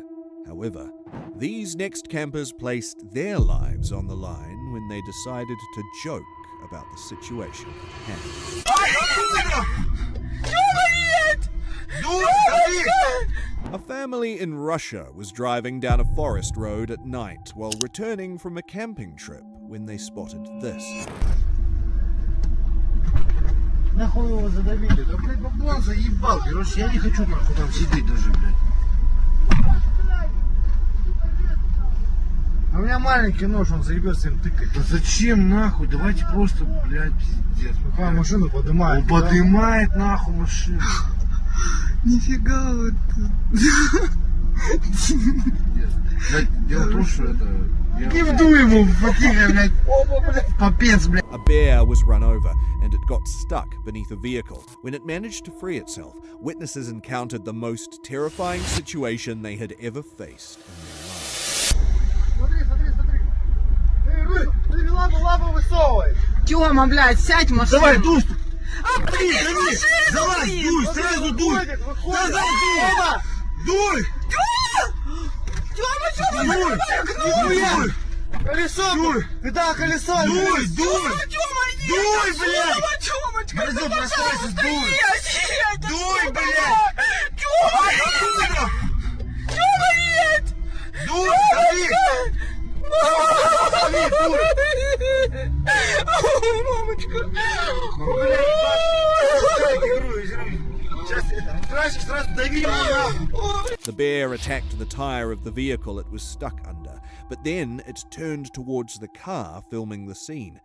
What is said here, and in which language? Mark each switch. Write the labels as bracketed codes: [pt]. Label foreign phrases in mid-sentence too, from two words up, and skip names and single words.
[en] However, these next campers placed their lives on the line when they decided to joke about the situation at hand. A family in Russia was driving down a forest road at night while returning from a camping trip when they spotted this. [ru] Нахуй его задавили? Да, блядь, бабло заебал. Короче, я не хочу нахуй там сидеть даже, блядь. А у меня маленький нож, он заебется им тыкать. Да зачем нахуй? Давайте просто, блядь, пиздец. Какая машину поднимает? Он поднимает нахуй машину. Нифига вот тут. Дело в том, что это... Не вду ему в потире, блядь. Оба, блядь. Попец, блядь. [en] A bear was run over, and it got stuck beneath a vehicle. When it managed to free itself, witnesses encountered the most terrifying situation they had ever faced in their lives. [ru] Смотри, смотри, смотри. Лапу высовывай. Тёма, блядь, сядь в машину. Давай, дуй. Давай, дуй, сразу дуй. Дуй. Дуй. Колесо. Дуй. Да, колесо. Дуй. Дуй, блядь. Борзу, бросайся, дуй. Дуй, блядь. Тёма, нет! Дуй, дави. Дави, дуй. Мамочка. [en] The bear attacked the tire of the vehicle it was stuck under, but then it turned towards the car filming the scene.